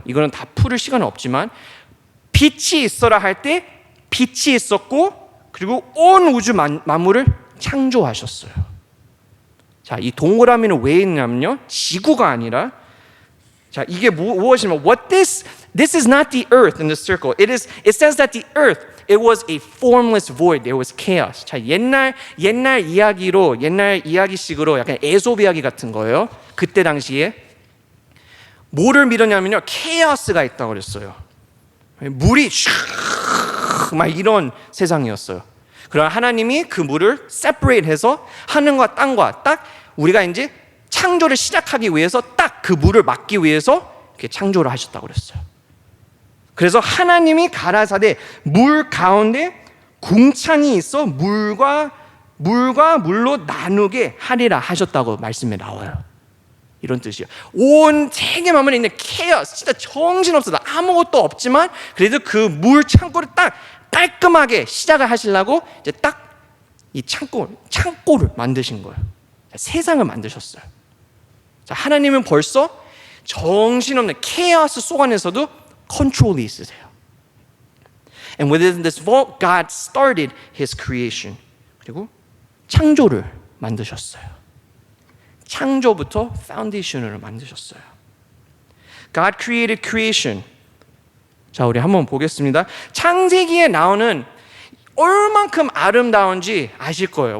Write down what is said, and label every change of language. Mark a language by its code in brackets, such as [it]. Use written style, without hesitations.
[ko] 이거는 다 풀을 시간은 없지만 빛이 있어라 할 때 빛이 있었고 그리고 온 우주 만물을 창조하셨어요. 자, 이 동그라미는 왜 있냐면요, 지구가 아니라 자, 이게 무엇이냐면 [en] this is not the earth in the circle. It says that the earth, it was a formless void. There was chaos. [ko] 자, 옛날 이야기식으로 약간 에소프 이야기 같은 거예요. 그때 당시에 뭐를 믿었냐면요, 케이오스가 있다고 그랬어요. 물이 막 이런 세상이었어요. 그러나 하나님이 그 물을 separate 해서 하늘과 땅과 딱 우리가 이제 창조를 시작하기 위해서 딱 그 물을 막기 위해서 이렇게 창조를 하셨다고 그랬어요. 그래서 하나님이 가라사대 물 가운데 궁창이 있어 물과 물로 나누게 하리라 하셨다고 말씀에 나와요. 이런 뜻이에요. 온 세계 만물에 있는 케이오스, 진짜 정신없어, 아무것도 없지만 그래도 그 물 창고를 딱 깔끔하게 시작을 하시려고 이제 딱 이 창고를 만드신 거예요. 세상을 만드셨어요. 자, 하나님은 벌써 정신없는 케이오스 속 안에서도 컨트롤이 있으세요. [en] And within this vault, God started His creation. [ko] 그리고 창조를 만드셨어요. 창조부터 파운데이션을 만드셨어요. [en] God created creation. [ko] 자, 우리 한번 보겠습니다. 창세기에 나오는 얼만큼 아름다운지 아실 거예요.